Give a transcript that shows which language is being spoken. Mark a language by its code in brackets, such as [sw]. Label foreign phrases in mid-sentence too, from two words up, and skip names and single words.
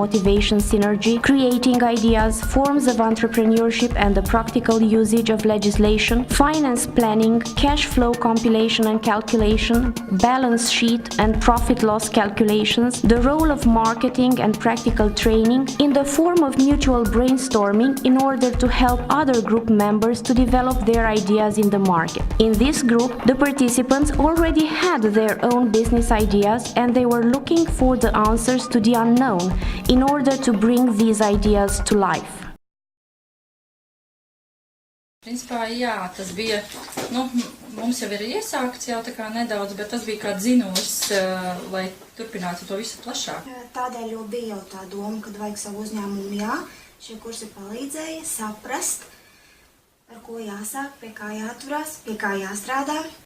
[en] motivation synergy, creating ideas, forms of entrepreneurship and the practical usage of legislation, finance planning, cash flow compilation and calculation, balance sheet and profit-loss calculations, the role of marketing and practical training in the form of mutual brainstorming in order to help other group members to develop their ideas in the market. In this group, the participants already had their own business ideas and they were looking for the answers to the unknown in order to bring these ideas to life. [lv] Principā, jā, tas bija, mums jau ir iesākts jau tā kā nedaudz, bet tas bija kā dzinošs, lai turpinātu to visu plašāk. Tādēļ jau bija jau tā doma, kad vajag savu uzņēmumu, jā, šie kursi palīdzēja saprast, ar ko jāsāk, pie kā jāturās, pie kā jāstrādā.